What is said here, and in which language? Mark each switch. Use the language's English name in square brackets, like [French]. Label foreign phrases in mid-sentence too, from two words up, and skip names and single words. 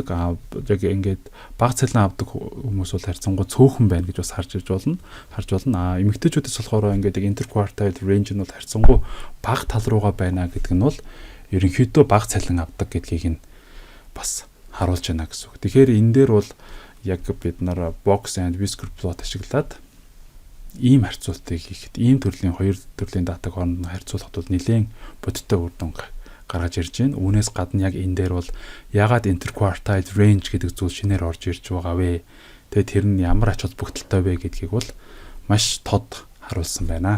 [Mongolian] Яг ингээд бага цалин авдаг хүмүүс бол харьцангуй цөөхөн байна гэж бас харж болно. Эмэгтэйчүүдээс болохоор ингээд [English] interquartile range [Mongolian] нь бол харьцангуй бага тал руугаа байна гэдэг нь бол ерөнхийдөө бага цалин авдаг гэдгийг нь бас харуулж байна гэсэн үг. Тэгэхээр энэ дээр бол яг бид нар [English] box and whisker plot [Mongolian] ашиглаад ийм харьцуултыг хийхэд ийм төрлийн хоёр төрлийн датаг хооронд харьцуулахад бол нэлээд бодиттой үр дүн гаргаж ирж байна. Үүнээс гадна яг энэ дээр бол ягаад [English] interquartile range [Mongolian] гэдэг зүйл шинээр орж ирж байгаа вэ? Тэгээд тэр нь ямар ач холбогдолтой вэ гэдгийг бол маш тод харуулсан байна.